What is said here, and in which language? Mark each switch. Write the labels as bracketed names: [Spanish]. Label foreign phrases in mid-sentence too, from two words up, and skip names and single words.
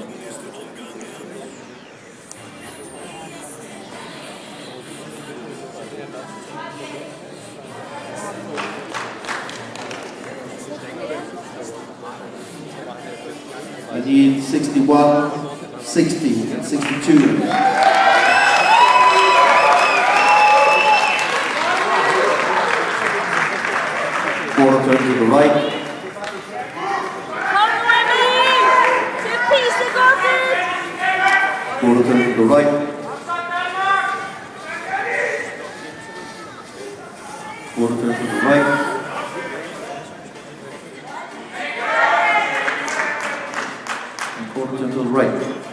[English] I need 61, 60, and 62. Quarter turn to the right. [Danish] Kom nu, Emil! Til pissegodset! [English] Quarter turn to the right. Quarter turn to the right. And quarter turn to the right.